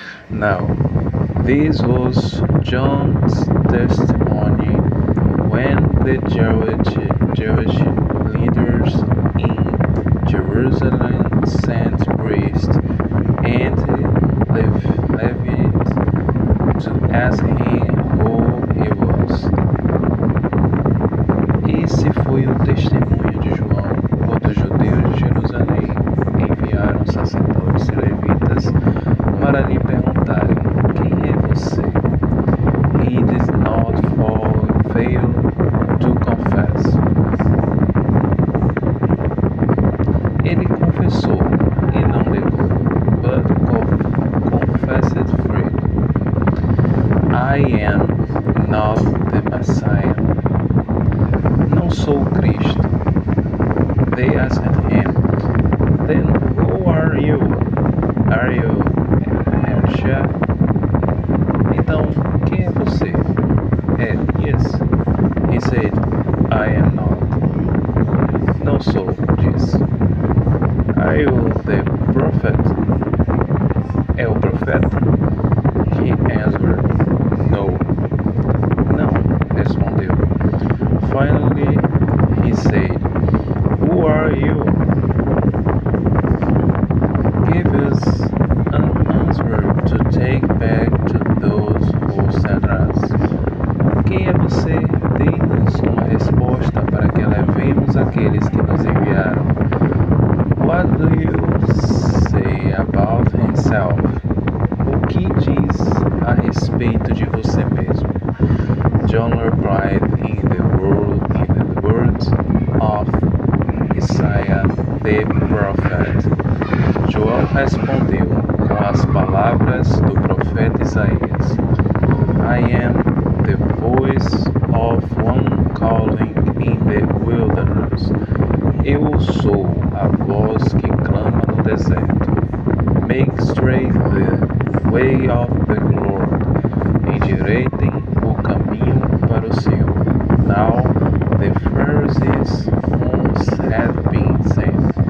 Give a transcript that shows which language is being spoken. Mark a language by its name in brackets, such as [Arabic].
[English] Now, this was John's testimony when the Jewish leaders in Jerusalem sent priests and Levites to ask him who he was. [Portuguese] Esse foi o testemunho de João quando os judeus de Jerusalém enviaram sacerdotes e levitas para lhe perguntarem: quem é você? [English] He did not fail to confess. [Portuguese] Ele confessou e não negou, [English] but confessed freely. I am not the Messiah. [Portuguese] Não sou o Cristo. [English] They asked him, then who are you? Are you Elisha? [Portuguese] Então, quem é você? [English] Yes. He said, I am not. [Portuguese] Não sou, disse. [English] Are you the prophet? [Portuguese] É o profeta? [English] He answered, no. [Portuguese] Não, respondeu. [English] Finally, he said, who are you? Give us an answer to take back to those who sent us. [Portuguese] Quem é você? Dê-nos uma resposta para que levemos àqueles que nos enviaram. [English] What do you say about himself? [Portuguese] O que diz a respeito de você mesmo? [English] John replied in the words of Isaiah the prophet. [Portuguese] João respondeu com as palavras do profeta Isaías. [English] I am the voice of one calling in the wilderness. [Portuguese] Eu sou a voz que clama no deserto. [English] Make straight the way of the Lord. [Portuguese] Endireitem o caminho para o Senhor. [English] Now the Pharisees who had been sent.